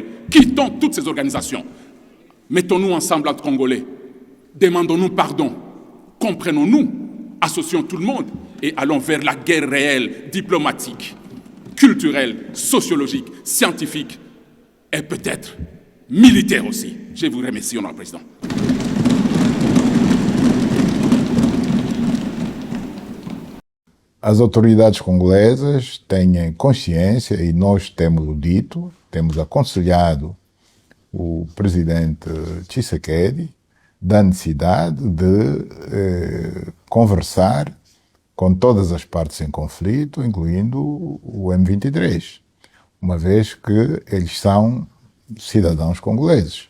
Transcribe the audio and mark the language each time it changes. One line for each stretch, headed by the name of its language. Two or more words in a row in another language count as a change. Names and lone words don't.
French: Quittons toutes ces organisations. Mettons-nous ensemble entre Congolais. Demandons-nous pardon. Comprenons-nous. Associons tout le monde et allons vers la guerre réelle, diplomatique, culturelle, sociologique, scientifique et peut-être militaire aussi. Je vous remercie, honorable président.
Portuguese: As autoridades congolesas têm consciência, e nós temos dito, temos aconselhado o presidente Tshisekedi da necessidade de conversar com todas as partes em conflito, incluindo o M23, uma vez que eles são cidadãos congoleses.